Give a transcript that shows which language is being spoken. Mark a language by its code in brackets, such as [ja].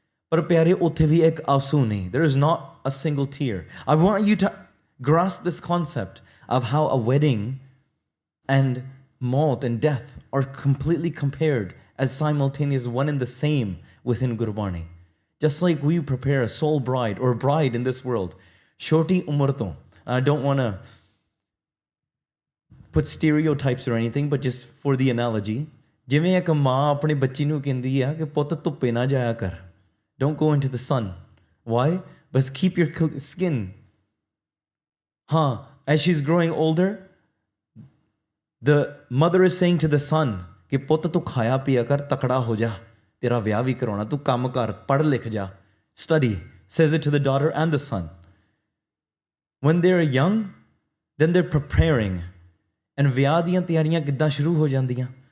[pa] But pyare utthe bhi ek aasu nahi. [en] There is not a single tear. I want you to grasp this concept of how a wedding and maut and death are completely compared as simultaneous, one and the same within Gurbani. Just like we prepare a soul bride or bride in this world. [pa] Shoti umar to. [en] I don't want to put stereotypes or anything, but just for the analogy, [pa] ਜਿਵੇਂ ਇੱਕ ਮਾਂ ਆਪਣੇ ਬੱਚੀ ਨੂੰ ਕਹਿੰਦੀ ਆ ਕਿ ਪੁੱਤ ਧੁੱਪੇ ਨਾ ਜਾਇਆ ਕਰ. [en] Don't go into the sun. Why? But keep your skin. As she's growing older, the mother is saying to the son [pa] ਕਿ ਪੁੱਤ ਤੂੰ ਖਾਇਆ ਪੀਆ ਕਰ, ਤਕੜਾ ਹੋ ਜਾ, ਤੇਰਾ ਵਿਆਹ ਵੀ ਕਰਾਉਣਾ, ਤੂੰ ਕੰਮ ਕਰ, ਪੜ੍ਹ ਲਿਖ ਜਾ, study. [en] Says it to the daughter and the son. When they're young, then they're preparing. [pa] And ਵਿਆਹ ਦੀਆਂ ਤਿਆਰੀਆਂ ਕਿੱਦਾਂ ਸ਼ੁਰੂ ਹੋ ਜਾਂਦੀਆਂ?